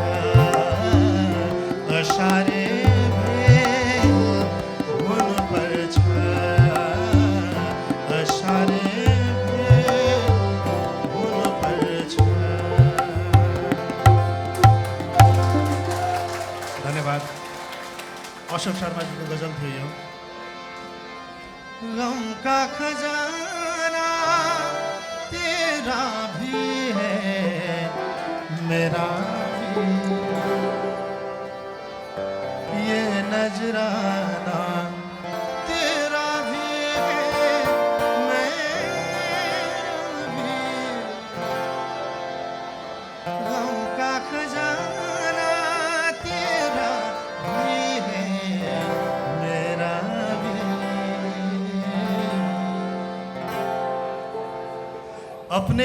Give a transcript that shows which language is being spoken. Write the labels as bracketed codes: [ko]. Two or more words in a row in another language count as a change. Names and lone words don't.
[ne] असारे भेल हुनुपर्छ असारे भेल हुनुपर्छ धन्यवाद अशोक शर्माजीको गजल थियो यो [hi] गम का खजाना तेरा भी है मेरा भी ये नजराना तेरा भी है मेरा भी गम का खजाना तेरा भी है मेरा भी अपने